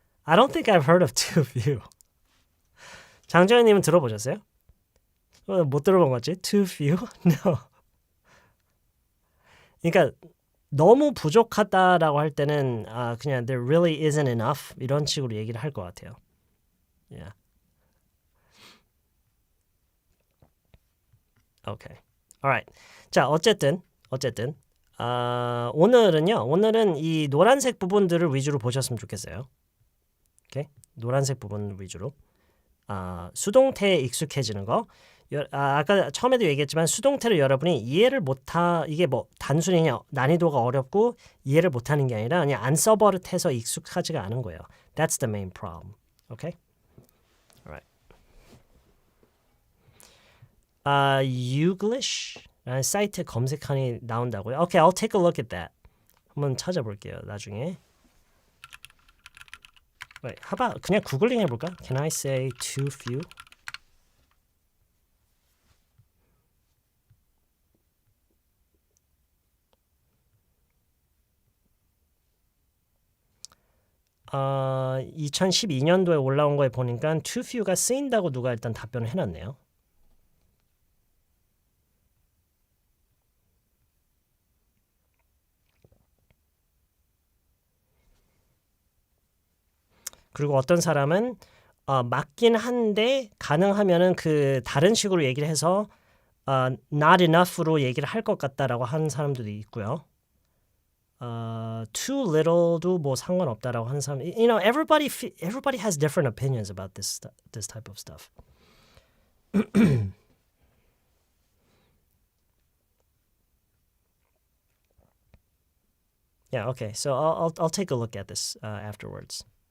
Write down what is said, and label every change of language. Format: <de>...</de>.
<en>I don't think I've heard of too few.</en> <ko>장정현님은 들어보셨어요? 못 들어본 거지? Too few? No. 그러니까 너무 부족하다라고 할 때는 그냥</ko> <en>there really isn't enough</en> <ko>이런 식으로 얘기를 할 것 같아요.</ko> <en>Yeah. Okay. Alright.</en> <ko>자, 어쨌든 오늘은 이 노란색 부분들을 위주로 보셨으면 좋겠어요. Okay? 노란색 부분 위주로. 수동태에 익숙해지는 거. 아까 처음에도 얘기했지만 수동태를 여러분이 이해를 이게 뭐 단순히 그냥 난이도가 어렵고 이해를 못하는 게 아니라 그냥 안 써버릇해서 익숙하지가 않은 거예요.</ko> <en>That's the main problem. Okay? Alright.</en> <ko>Youglish 사이트 검색하니 나온다고요?</ko> <en>Okay, I'll take a look at that.</en> <ko>한번 찾아볼게요. 나중에.</ko> <en>Wait, how about</en> <ko>그냥 구글링 해볼까?</ko> <en>Can I say too few?</en> <ko>어, 2012년도에 올라온 거에 보니까 too few가 쓰인다고 누가 일단 답변을 해놨네요. 그리고 어떤 사람은 맞긴 한데 가능하면은 그 다른 식으로 얘기를 해서 not enough로 얘기를 할 것 같다라고 하는 사람들도 있고요. Too little도 뭐 상관없다라고 하는 사람.</ko> <en>You know, everybody has different opinions about this type of stuff. Yeah, okay. So I'll take a look at this afterwards.</en>